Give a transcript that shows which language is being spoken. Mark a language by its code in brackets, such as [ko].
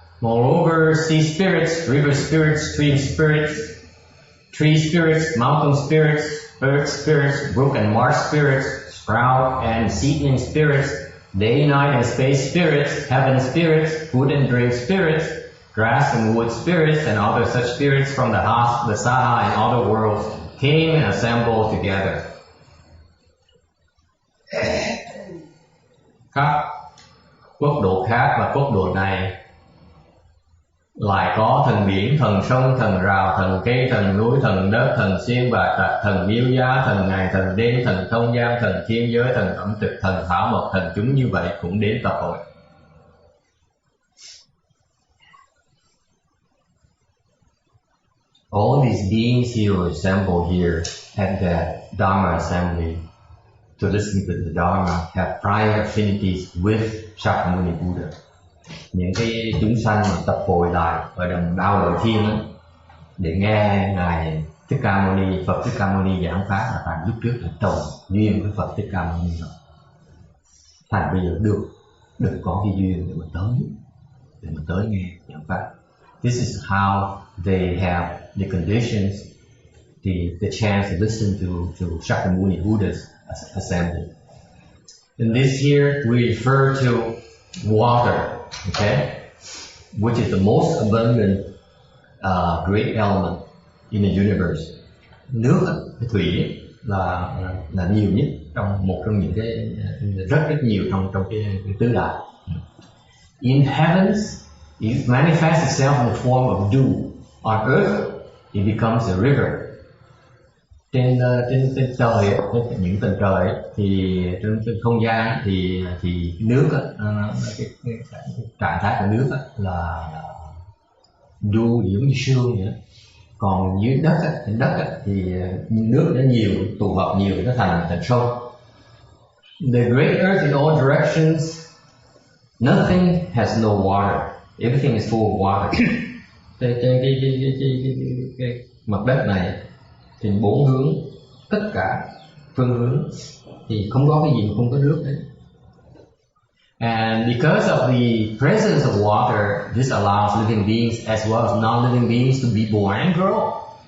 [en] Moreover, sea spirits, river spirits, stream spirits, tree spirits, mountain spirits, earth spirits, brook and marsh spirits, sprout and seedling spirits, day, night and space spirits, heaven spirits, food and drink spirits, grass and wood spirits and other such spirits from the Saha and other worlds came and assembled together. [vi] Các quốc độ khác và quốc độ này lại có thần biển, thần sông, thần rào, thần cây, thần núi, thần đất, thần xiên bạc trạch, thần miêu giá, thần ngày, thần đêm, thần không gian, thần thiên giới, thần ẩm thực, thần thảo mộc, thần chúng như vậy cũng đến tập hội. [en] All these beings here were assembled here at the Dharma assembly to listen to the Dharma, have prior affinities with Shakyamuni Buddha. [vi] Những cái chúng sanh mà tập hội lại ở đầm Đao Lợi Thiên đó, để nghe ngài Thích Ca Mâu Ni, Phật Thích Ca Mâu Ni giảng pháp là thành lúc trước là trồng duyên với Phật Thích Ca Mâu Ni rồi. Thành bây giờ được có cái duyên để mà tới nghe giảng pháp. [en] This is how they have the conditions, the chance to listen to Shakyamuni Buddha's assembly. And this here we refer to water, okay, which is the most abundant great element in the universe. [vi] Nước, cái thủy là nhiều nhất trong một trong những cái rất nhiều trong cái tứ đại. [en] In heavens, it manifests itself in the form of dew. On earth, it becomes a river. [vi] Trên trời, trên những tầng trời thì trên không gian thì nước cái trạng thái của nước là dew giống như sương vậy. Còn dưới đất trên đất thì nước nó nhiều, tụ hợp nhiều, nó thành sông. [en] The great earth in all directions, nothing has no water. Everything is full of water. [vi] Trên cái mặt đất này thì bốn hướng, tất cả phương hướng thì không có cái gì mà không có nước đấy. [en] And because of the presence of water, this allows living beings as well as non-living beings to be born and grow.